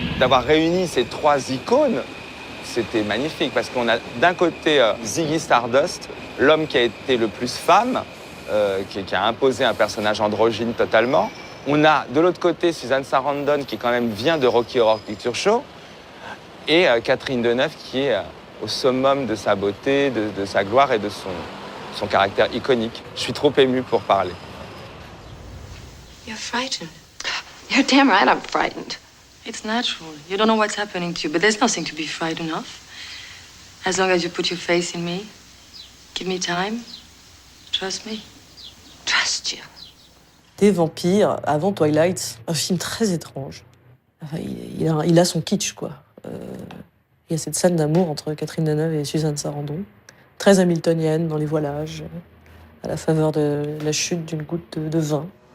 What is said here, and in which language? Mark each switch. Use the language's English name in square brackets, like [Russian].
[French] D'avoir réuni ces trois icônes, c'était magnifique parce qu'on a d'un côté Ziggy Stardust, l'homme qui a été le plus femme, qui a imposé un personnage androgyne totalement. On a de l'autre côté Susan Sarandon qui quand même vient de Rocky Horror Picture Show et Catherine Deneuve qui est au summum de sa beauté, de sa gloire et de son caractère iconique. Je suis trop ému pour parler. [English] You're frightened. You're damn right I'm frightened. It's natural. You don't know what's happening to you, but there's nothing to be frightened of. As long as you put your faith in me, give me time, trust me, trust you. [French] Des vampires, avant Twilight, un film très étrange. Enfin, il a son kitsch, quoi. Il y a cette scène d'amour entre Catherine Deneuve et Suzanne Sarandon, très hamiltonienne dans les voilages, à la faveur de la chute d'une goutte de vin.